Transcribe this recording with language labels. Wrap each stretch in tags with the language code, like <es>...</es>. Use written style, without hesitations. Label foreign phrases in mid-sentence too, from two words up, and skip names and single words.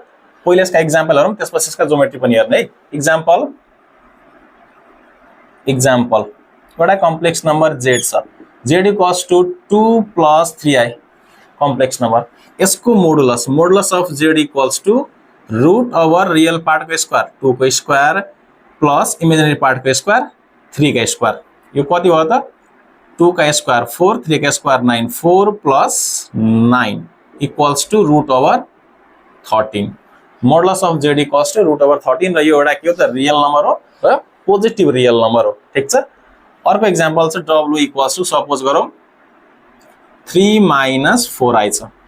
<ne>पहिला यसका एक्जाम्पल हेरौँ, त्यसपछि यसका ज्योमेट्री पनि हेर्ने है। एक्जाम्पल एउटा</ne> <en>complex number Z</en> <ne>छ,</ne> <en>Z equals to 2 + 3i complex number.</en> <ne>यसको</ne> <en>modulus of Z equals to root over real part</en> <ne>को स्क्वायर 2 को स्क्वायर</ne> <en>plus imaginary part</en> <ne>को स्क्वायर 3 का स्क्वायर। यो कति हो त, 2 का स्क्वायर 4, 3 का स्क्वायर 9,</ne> <en>4 + 9 equals to root over 13. modulus of Z equals to root over 13</en> <ne>र यो एउटा के हो त,</ne> <en>real number</en> <ne>हो र</ne> <en>positive real number</en> <ne>हो, ठीक छ। अर्को एक्जाम्पल छ</ne> <en>w equals to</en> <ne>सपोज गरौँ 3 - 4i छ।</ne>